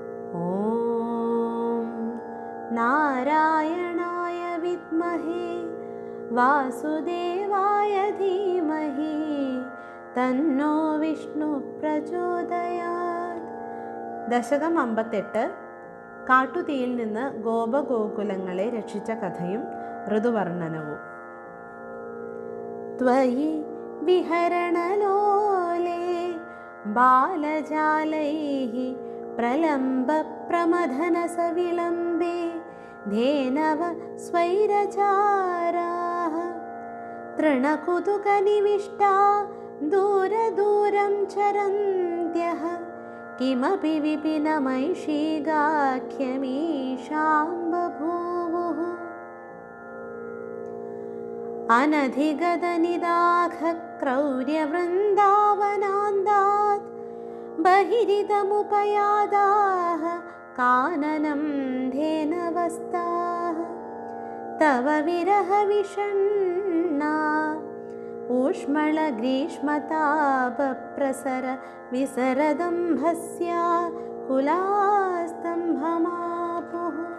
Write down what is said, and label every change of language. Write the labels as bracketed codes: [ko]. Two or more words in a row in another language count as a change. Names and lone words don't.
[sa] ॐ नारायणाय विद्महे वासुदेवाय धीमहि तन्नो विष्णु प्रचोदयात्. [ml] ദശകം 58 കാട്ടുതീയിൽ നിന്ന് ഗോപഗോകുലങ്ങളെ രക്ഷിച്ച കഥയും ഋതുവർണ്ണനവും. [sa] ത്വയി വിഹരണലോലേ ബാലജാലൈഃ പ്രലംബപ്രമഥനസവിളംബേ ധേനവ സ്വൈരചാരാः തൃണകുതുകനിവിഷ്ടാ ദൂരദൂരം ചരന്ത്യः किमपि विपिनमैषीगाख्यमीशां बभूवुः. अनधिगतनिदाघक्रौर्यवृन्दावनान्दात् बहिरिदमुपयादाः काननं धेनवस्ताः तव विरहविषण्णा ऊष्मलग्रीष्मतापप्रसर विसरदम्भस्या कुलास्तम्भमापुः.